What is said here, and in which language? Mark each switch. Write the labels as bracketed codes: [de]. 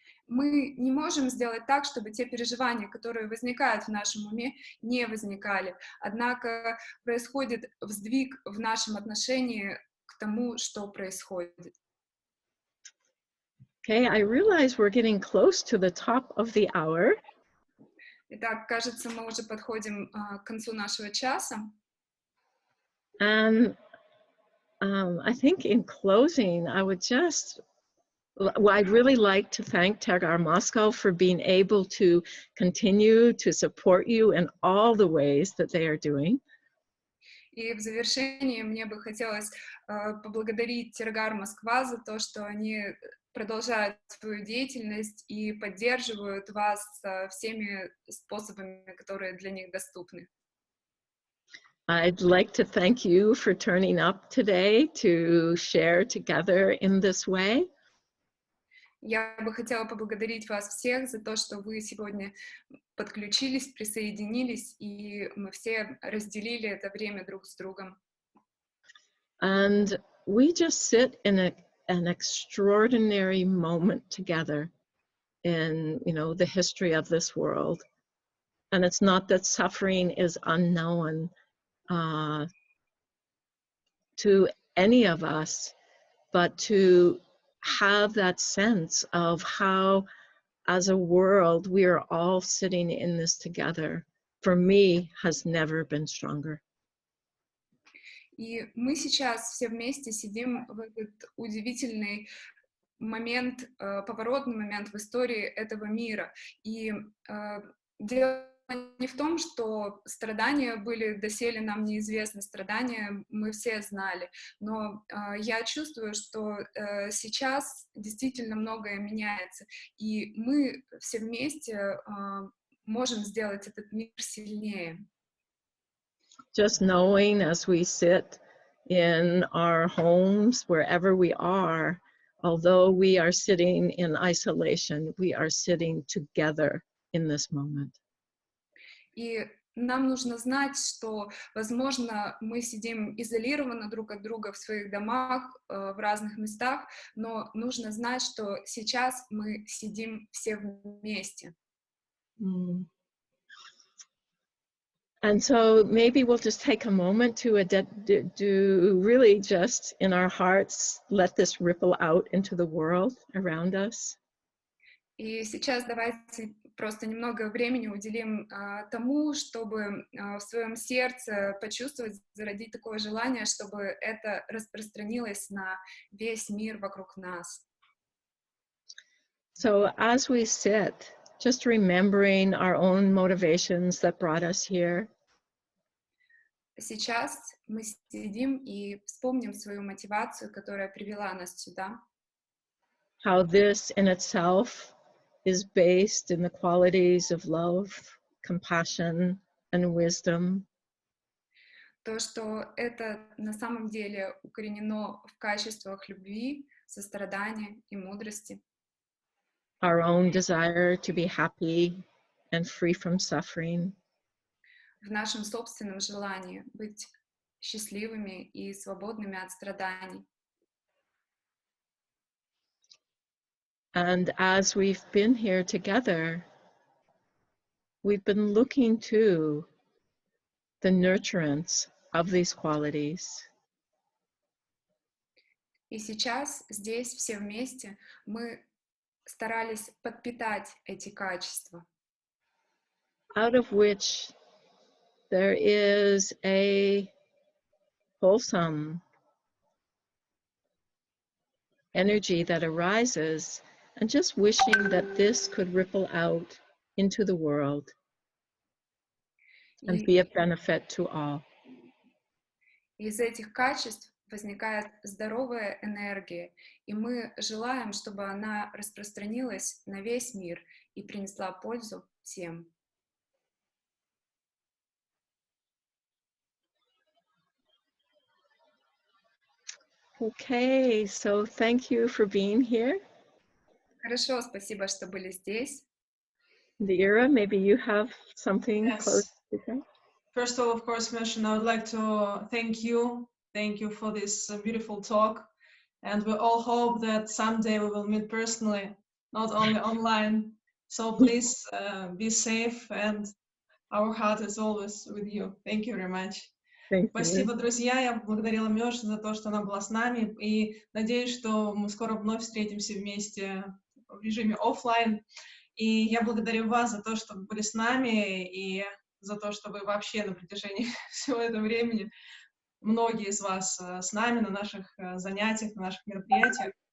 [ru] Мы не можем сделать так, чтобы те переживания, которые возникают в нашем уме, не возникали. Однако происходит сдвиг в нашем отношении к тому, что происходит. [en] Okay, I realize we're getting close to the top of the hour. [ru] Итак, кажется, мы уже подходим к концу нашего часа. [en] And I think in closing, I'd really like to thank Tergar Moscow for being able to continue to support you in all the ways that they are doing. [ru] И в завершении мне бы хотелось поблагодарить Тергар Москва за то, что они продолжают свою деятельность и поддерживают вас всеми способами, которые для них доступны. [en] I'd like to thank you for turning up today to share together in this way. [ru] Я бы хотела поблагодарить вас всех за то, что вы сегодня подключились, присоединились, и мы все разделили это время друг с другом. [en] And we just sit in an extraordinary moment together in, the history of this world. And it's not that suffering is unknown to any of us, but to have that sense of how, as a world, we are all sitting in this together, for me, has never been stronger. [ru] И мы сейчас все вместе сидим в этот удивительный момент, поворотный момент в истории этого мира. И дело не в том, что страдания были доселе нам неизвестны, страдания мы все знали, но я чувствую, что сейчас действительно многое меняется, и мы все вместе можем сделать этот мир сильнее. [en] Just knowing as we sit in our homes, wherever we are, although we are sitting in isolation, we are sitting together in this moment. [ru] И нам нужно знать, что, возможно, мы сидим изолированно друг от друга в своих домах, в разных местах, но нужно знать, что сейчас мы сидим все вместе. [en] And so maybe we'll just take a moment to really just in our hearts, let this ripple out into the world around us. [ru] И сейчас давайте просто немного времени уделим тому, чтобы в своем сердце почувствовать, зародить такое желание, чтобы это распространилось на весь мир вокруг нас. [en] So as we sit, just remembering our own motivations that brought us here. [ru] Сейчас мы сидим и вспомним свою мотивацию, которая привела нас сюда. [en] How this in itself is based in the qualities of love, compassion, and wisdom. [ru] То, что это на самом деле укоренено в качествах любви, сострадания и мудрости. [en] Our own desire to be happy and free from suffering. [ru] В нашем собственном желании быть счастливыми и свободными от страданий. [en] And as we've been here together, we've been looking to the nurturance of these qualities. [ru] И сейчас здесь все вместе мы старались подпитать эти качества. [en] Out of which there is a wholesome energy that arises, and just wishing that this could ripple out into the world and be of benefit to all. [ru] Из этих качеств возникает здоровая энергия, и мы желаем, чтобы она распространилась на весь мир и принесла пользу всем. [en] Okay, so thank you for being here. [ru] Хорошо, спасибо, что были здесь. [en] the era. Maybe you have something Yes. close to say. First of all, of course, Mёшin, I would like to thank you. Thank you for this beautiful talk. And we all hope that someday we will meet personally, not only online. So please be safe, and our heart is always with you. Thank you very much. Thank [ru] Спасибо, [en] you. [ru] друзья. Я поблагодарила Мёшин за то, что она была с нами. И надеюсь, что мы скоро вновь встретимся вместе в режиме офлайн. И я благодарю вас за то, что вы были с нами, и за то, что вы вообще на протяжении всего этого времени, многие из вас с нами на наших занятиях, на наших мероприятиях.